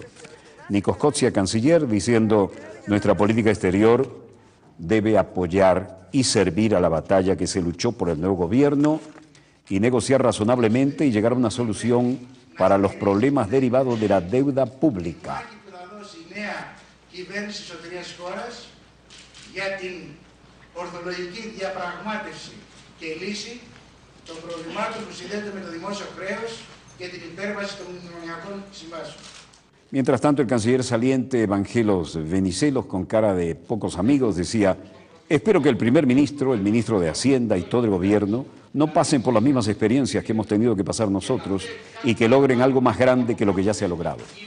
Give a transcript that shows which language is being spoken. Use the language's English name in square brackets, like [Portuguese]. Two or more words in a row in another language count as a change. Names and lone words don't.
[Spanish] Nikos Kostia, canciller, diciendo, nuestra política exterior debe apoyar y servir a la batalla que se luchó por el nuevo gobierno y negociar razonablemente y llegar a una solución para los problemas derivados de la deuda pública. [Greek] Κυβέρνηση εσωτερικής χώρας για την ορθολογική διαπραγμάτευση και λύση των προβλημάτων που συνδέονται με το δημόσιο χρέος και την υπέρβαση των κοινωνιακών συμβάσεων. [Spanish] Mientras tanto, el canciller saliente Evangelos Venizelos, con cara de pocos amigos, decía, espero que el primer ministro, el ministro de Hacienda y todo el gobierno no pasen por las mismas experiencias que hemos tenido que pasar nosotros y que logren algo más grande que lo que ya se ha logrado.